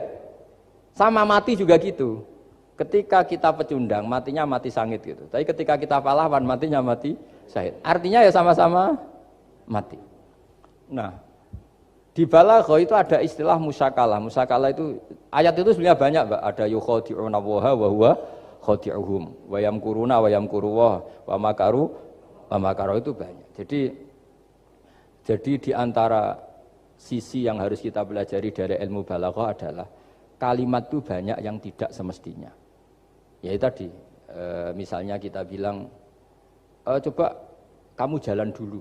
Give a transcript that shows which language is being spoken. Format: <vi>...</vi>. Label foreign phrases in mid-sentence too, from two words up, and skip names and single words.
<id>Sama mati juga gitu. Ketika kita pecundang matinya mati sangit gitu. Tapi ketika kita pahlawan matinya mati syahid. Artinya ya sama-sama mati. Nah, di balaghah itu ada istilah musyakalah. Musyakalah itu ayat itu sebenarnya banyak, Mbak.</id> <ar>Ada يخادعون الله وهو خادعهم ويمكرون ويمكر الله ومكروا</ar> <id>itu banyak. Jadi di antara sisi yang harus kita pelajari dari ilmu balaghah adalah kalimat itu banyak yang tidak semestinya. Ya tadi misalnya kita bilang coba kamu jalan dulu.</id>